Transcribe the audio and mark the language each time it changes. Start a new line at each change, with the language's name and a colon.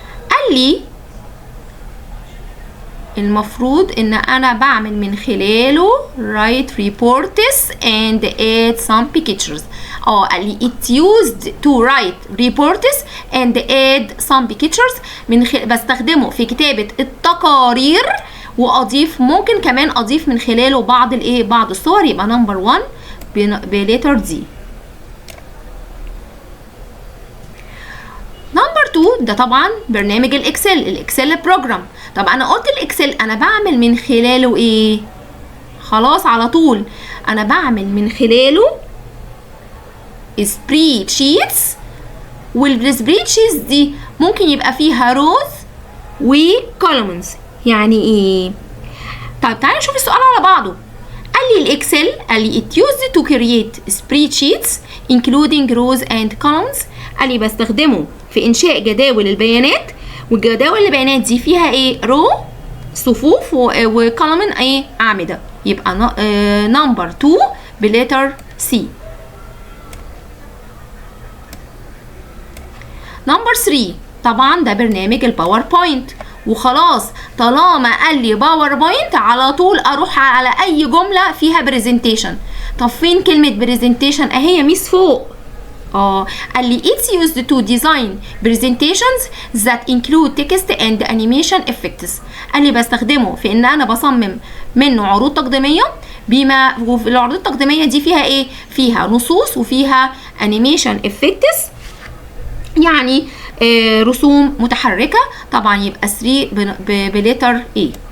Arabic: قال لي المفروض ان انا بعمل من خلاله
English: write reports and add some pictures.
Arabic: قال لي
English: it used to write reports and add some pictures.
Arabic: بستخدمه في كتابة التقارير واضيف، ممكن كمان اضيف من خلاله بعض الصور. يبقى نمبر 1 بليتر دي. نمبر 2 ده طبعا برنامج الاكسل بروجرام. طب انا قلت الاكسل انا بعمل من خلاله ايه؟ خلاص على طول انا بعمل من خلاله سبريد شيتس. والسبريد شيتس دي ممكن يبقى فيها روز وكولومنز. يعني ايه؟ طيب تعالى نشوف السؤال على بعضه. قال لي الاكسل، قال لي
English: it used to create spreadsheets including rows and columns.
Arabic: قال لي بستخدمه في انشاء جداول البيانات، والجداول البيانات دي فيها ايه؟ رو صفوف وكولومن ايه؟ اعمده. يبقى نمبر 2 بليتر سي. نمبر 3 طبعا ده برنامج الباوربوينت. وخلاص طالما قال لي باوربوينت على طول اروح على اي جمله فيها بريزنتيشن. طب فين كلمه بريزنتيشن؟ اهي ميس فوق. قال لي
English: it's used to design presentations that include text and animation effects.
Arabic: قال لي بستخدمه في ان انا بصمم منه عروض تقديميه، وفي العروض التقديميه دي فيها ايه؟ فيها نصوص وفيها animation effects، يعني رسوم متحركه. طبعا يبقى 3 بليتر A.